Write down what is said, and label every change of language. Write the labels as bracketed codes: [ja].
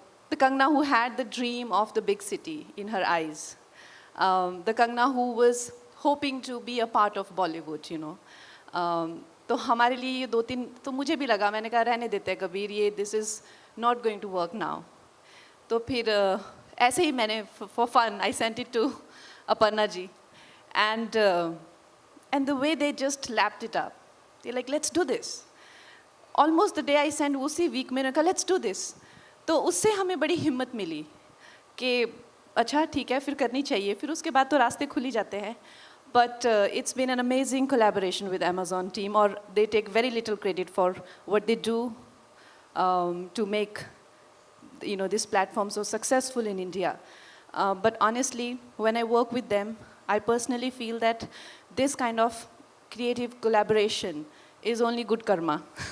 [en] the Kangana who had the dream of the big city in her eyes. The Kangana who was hoping to be a part of Bollywood, you know. [hi] तो हमारे लिए ये 2-3 तो मुझे भी लगा, मैंने कहा रहने देते हैं कबीर, ये [en] this is not going to work now. [hi] तो फिर ऐसे ही मैंने [en] for fun I sent it to Aparna ji, and the way they just lapped it up, they're like, let's do this. Almost the day I sent, [hi] उसी [en] week [hi] मैंने कहा [en] let's do this. [hi] तो उससे हमें बड़ी हिम्मत मिली कि अच्छा ठीक है फिर करनी चाहिए, फिर उसके बाद तो रास्ते खुल ही जाते हैं. [en] But it's been an amazing collaboration with Amazon team, or they take very little credit for what they do to make, you know, this platform so successful in India. But honestly, when I work with them, I personally feel that this kind of creative collaboration is only good karma.